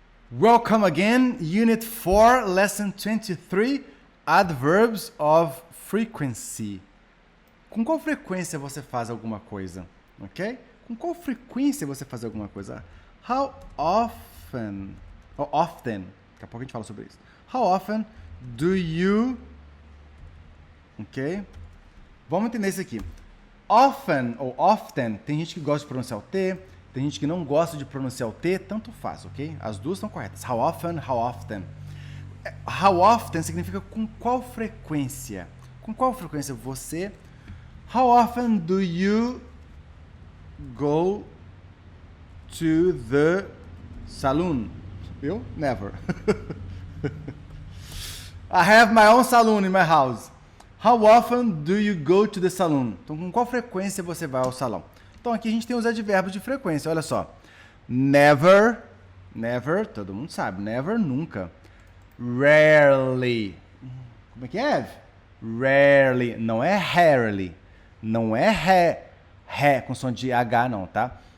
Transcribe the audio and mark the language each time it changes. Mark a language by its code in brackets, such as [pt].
[en] Welcome again, Unit 4, Lesson 23, Adverbs of Frequency. [pt] Com qual frequência você faz alguma coisa? Ok? Com qual frequência você faz alguma coisa? How often, ou often, daqui a pouco a gente fala sobre isso. [en] How often do you, [pt] ok? Vamos entender isso aqui. Often ou often, tem gente que gosta de pronunciar o T, tem gente que não gosta de pronunciar o T, tanto faz, ok? As duas estão corretas. [en] How often, how often. How often [pt] significa com qual frequência. Com qual frequência você... [en] How often do you go to the saloon? Eu? Never. I have my own saloon in my house. How often do you go to the saloon? [pt] Então, com qual frequência você vai ao salão? Então, aqui a gente tem os advérbios de frequência. Olha só. Never. Never, todo mundo sabe. Never, nunca. Rarely. Como é que é, Eve? Rarely. Não é rarely. Não é ré com som de H, não, tá?